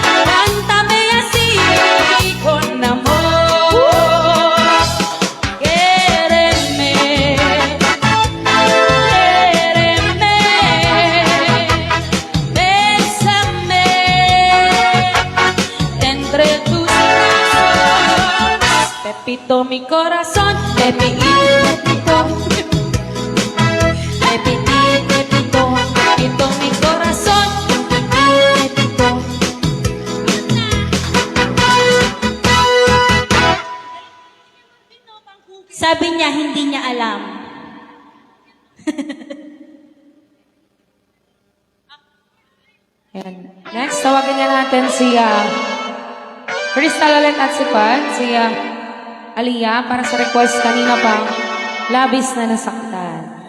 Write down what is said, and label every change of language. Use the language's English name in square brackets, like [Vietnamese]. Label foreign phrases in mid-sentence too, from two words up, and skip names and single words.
[Spanish] con amor, quéreme, bésame, entre tus Pepito mi corazón, Pepito, Pepito mi corazón, Pepito. [Filipino] Sabi niya, hindi niya alam. Yan. Next, tawagin nga natin si Crystal ulit at si Aliyah para sa request kanina pa, labis na nasaktan.